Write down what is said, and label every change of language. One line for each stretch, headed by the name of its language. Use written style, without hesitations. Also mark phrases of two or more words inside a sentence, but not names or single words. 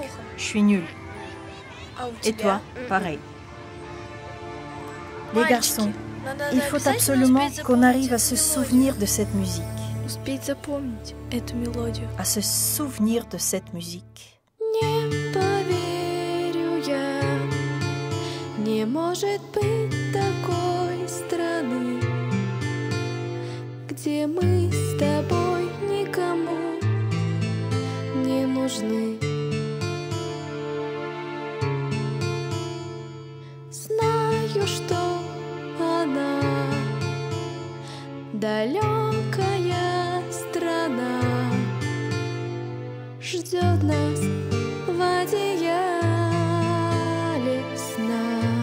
French: Je suis nulle. Et toi, pareil. Les garçons, il faut absolument qu'on arrive à se souvenir de cette musique. À se souvenir de cette musique.
Russian: Не может быть такой страны, где мы с тобой никому не нужны. Знаю, что она далекая страна ждет нас в одеяле сна.